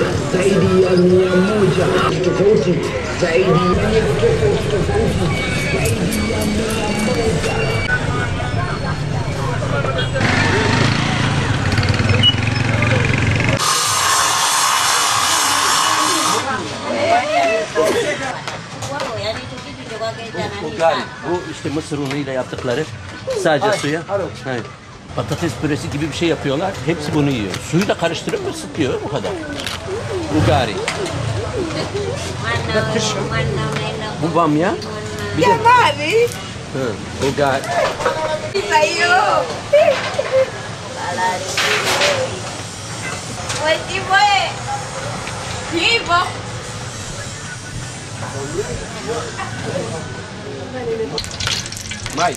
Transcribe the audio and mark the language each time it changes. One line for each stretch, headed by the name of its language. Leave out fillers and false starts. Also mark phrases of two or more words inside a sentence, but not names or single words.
Swahili: zaidi ya 100 tofauti, zaidi ya tofauti, zaidi ya 100.
Turkish: Ugari. Bu işte mısır unuyla yaptıkları sadece suya. Evet. Patates püresi gibi bir şey yapıyorlar. Hepsi bunu yiyor. Suyu da karıştırıp ısıtıyor. Bu kadar. Ugari. Bu bamya. Bir de... Ugari. Mais.